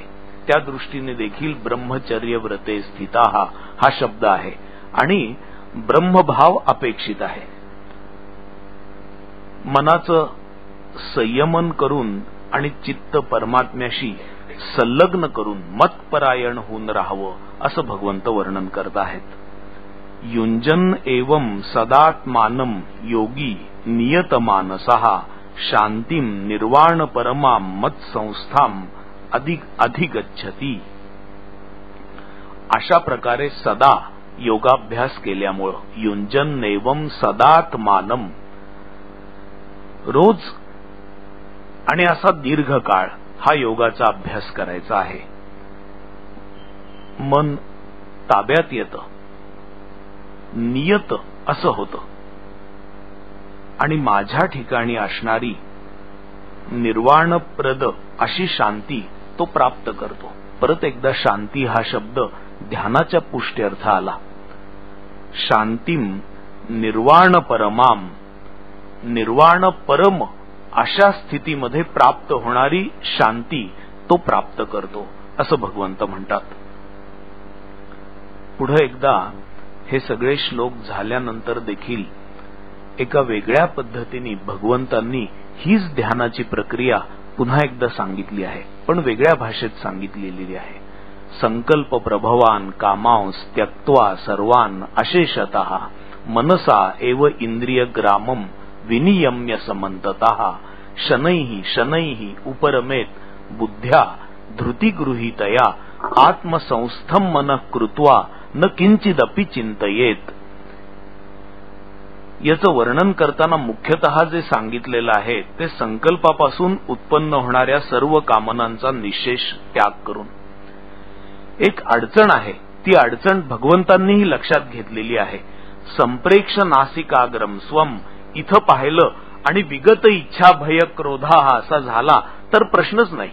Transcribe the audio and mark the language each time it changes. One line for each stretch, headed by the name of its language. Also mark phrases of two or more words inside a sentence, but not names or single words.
Marathi: त्या दृष्टीने देखील
Sanskrit: ब्रह्मचर्य व्रते स्थिता
Marathi: हा शब्द आहे आणि ब्रह्मभाव अपेक्षित आहे. मनाचं संयमन करून आणि चित्त परमात्म्याशी संलग्न करून मतपरायण होऊन राहावं असं भगवंत वर्णन करत आहेत.
Sanskrit: युंजन एवं सदात्मानं योगी नियतमानसः शांतीम निर्वाण परमाम मत्संस्थाम अधिगच्छति.
Marathi: अशा प्रकारे सदा योगाभ्यास केल्यामुळं
Sanskrit: युंजन एवं सदात्मानं
Marathi: रोज आणि असा दीर्घकाळ हा योगाचा अभ्यास करायचा आहे. मन ताब्यात येतं, नियत असं होतं आणि माझ्या ठिकाणी असणारी निर्वाणप्रद अशी शांती तो प्राप्त करतो. परत एकदा शांती हा शब्द ध्यानाच्या पुष्ट्यर्थ आला.
Sanskrit: शांतीम निर्वाण परमाम,
Marathi: निर्वाण परम अशा स्थितीमध्ये प्राप्त होणारी शांती तो प्राप्त करतो असं भगवंत म्हणतात. पुढे एकदा हे सगळे श्लोक झाल्यानंतर देखील एका वेगळ्या पद्धतीने भगवंतांनी हीच ध्यानाची प्रक्रिया पुन्हा एकदा सांगितली आहे, पण वेगळ्या भाषेत सांगितलेली आहे.
Sanskrit: संकल्प प्रभवान कामांस त्यक्त्वा सर्वान अशेषतः मनसा एव इंद्रिय ग्रामम विनियम्य समन्ततः शनैः उपरमेत बुद्ध्या धृतिगृहीतया आत्मसंस्थम मनः कृत्वा न किंचिदपि चिंतयेत.
Marathi: याचं वर्णन करताना मुख्यतः जे सांगितलेलं आहे ते संकल्पापासून उत्पन्न होणाऱ्या सर्व कामनांचा निशेष त्याग करून. एक अडचण आहे, ती अडचण भगवंतांनीही लक्षात घेतलेली आहे.
Sanskrit: संप्रेक्ष नासिकाग्रम स्वम
Marathi: इथं पाहिलं आणि
Sanskrit: विगत इच्छा भय क्रोधा
Marathi: हा असा झाला तर प्रश्नच नाही.